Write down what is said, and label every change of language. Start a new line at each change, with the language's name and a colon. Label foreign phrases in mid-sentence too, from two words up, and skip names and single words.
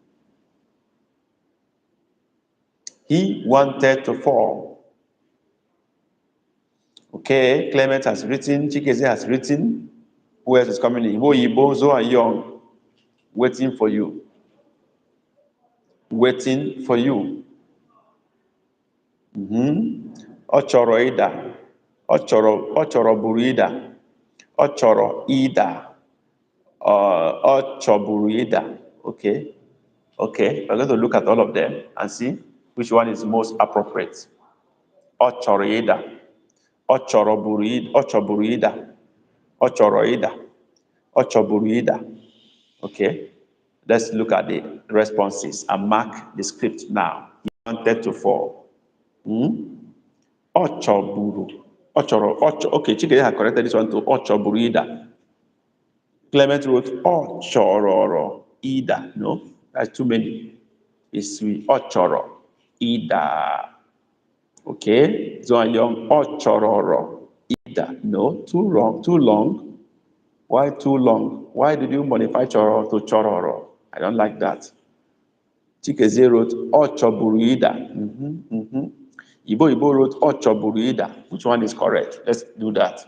English: He wanted to fall. Okay, Clement has written. Chikeze has written. Who else is coming in? Ibo, Zoe and Young. Waiting for you. Waiting for you.
Igbo: Ọ chọrọ ịda. Ọ chọrọ buru ịda. Ọ chọrọ ịda. Ọ chọburu ịda.
English: Okay. Okay. We're going to look at all of them and see which one is most appropriate.
Igbo: Ọ chọrọ ịda. Ọ chọrọ buru ịda. Ọ chọburu ịda. Ọ chọrọ ịda. Ọ chọburu ịda.
English: Okay. Let's look at the responses and mark the script now. He wanted to fall.
Igbo: Ọ chọburu. Ọ chọrọ.
English: Okay, Chike had corrected this one to
Igbo: ọ chọburu ịda.
English: Clement wrote
Igbo: ọ chọrọ ịda.
English: No, that's too many. It's
Igbo: ọ chọrọ ịda.
English: Okay, Zoanyong
Igbo: Ochororo Ida.
English: No, too wrong, too long. Why too long? Why did you modify Choro to Chororo? I don't like that. Chikeze wrote Ochoburuida. Ibo wrote Ochoburuida. Which one is correct? Let's do that.